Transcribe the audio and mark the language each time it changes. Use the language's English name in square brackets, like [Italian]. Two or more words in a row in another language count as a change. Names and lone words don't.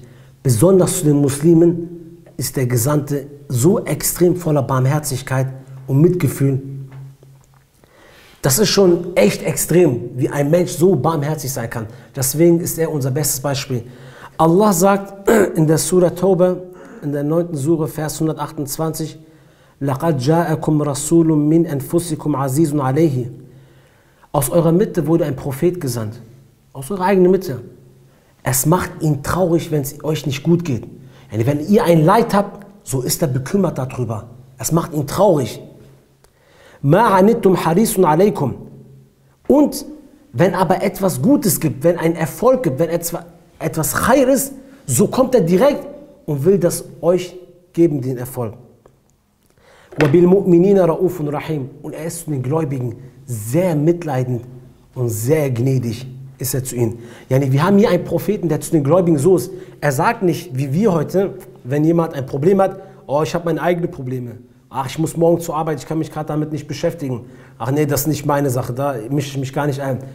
[German] Besonders zu den Muslimen ist der Gesandte so extrem voller Barmherzigkeit und Mitgefühl. Das ist schon echt extrem, wie ein Mensch so barmherzig sein kann. Deswegen ist er unser bestes Beispiel. Allah sagt in der Surah Tauba, in der 9. Surah, Vers 128, [Arabic] لَقَدْ جَاءَكُمْ رَسُولٌ مِّنْ أَنفُسِكُمْ عَزِيزٌ عَلَيْهِ. [German] Aus eurer Mitte wurde ein Prophet gesandt. Aus eurer eigenen Mitte. Es macht ihn traurig, wenn es euch nicht gut geht. Wenn ihr ein Leid habt, so ist er bekümmert darüber. Es macht ihn traurig. [Arabic] مَا عَنِتُّمْ حَرِيصٌ عَلَيْكُمْ. [German] Und wenn aber etwas Gutes gibt, wenn ein Erfolg gibt, wenn etwas Khair ist, so kommt er direkt und will das euch geben, den Erfolg. [Arabic] وَبِالْمُؤْمِنِينَ رَؤُوفٌ رَحِيمٌ. [German] Und er ist zu den Gläubigen sehr mitleidend und sehr gnädig ist er zu ihnen. Wir haben hier einen Propheten, der zu den Gläubigen so ist. Er sagt nicht, wie wir heute, wenn jemand ein Problem hat, oh, ich habe meine eigenen Probleme. Ach, ich muss morgen zur Arbeit, ich kann mich gerade damit nicht beschäftigen. Ach nee, das ist nicht meine Sache, da mische ich mich gar nicht ein.